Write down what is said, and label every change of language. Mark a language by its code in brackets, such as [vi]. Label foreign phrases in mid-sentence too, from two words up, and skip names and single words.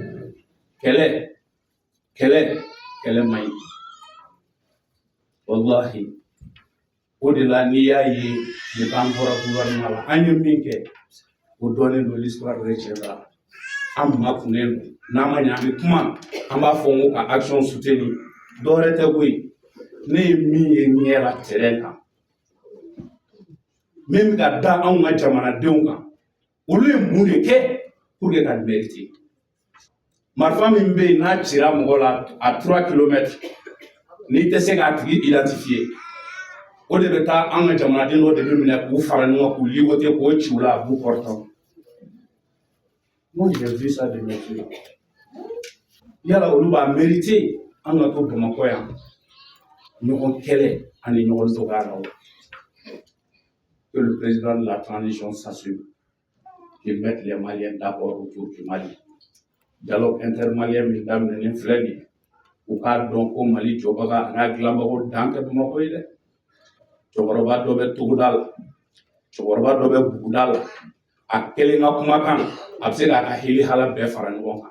[bm] kɛlɛ man ɲi wallahi o de la n'i y'a ye depuis an bɔra gouvernement la an ye min kɛ o dɔnnen don [fr] l'histoire retiendra [bm] an makunnen don n'an ma ɲɛ an bɛ kuma an b'a fɔ n ko ka [fr] action soutenir [bm] dɔwɛrɛ tɛ koyi ne ye min ye ɲɛ la terrain kan même ka da anw ka jamanadenw kan olu ye mun de kɛ [fr] pour que [bm] ka mériter marifa min bɛ yen n'a cira mɔgɔ la à 3 km n'i tɛ se k'a tigi identifier o de bɛ taa an ka jamanaden dɔ de bɛ minɛ k'u fara ɲɔgɔn k'u ligoter k'o ci u la [fr] à bout portant. Moi j'ai vu ça de mes yeux. [bm] Yala olu b'a mériter an ka to Bamakɔ yan ɲɔgɔn kɛlɛ ani ɲɔgɔn dɔgɔya la. [fr] Que le président de la transition s'assume, qu'il mette les Maliens d'accord autour du Mali. Dialogue intermalien [bm] min daminɛnen filɛ nin ye u k'a dɔn ko Mali jɔbaga a n'a dilanbaga dan kɛ Bamakɔ ye dɛ. Cɛkɔrɔba dɔ bɛ togoda la, cɛkɔrɔba dɔ bɛ buguda la, a kelen ka kumakan a bɛ se k'a ka heli-hala bɛɛ fara ɲɔgɔn kan.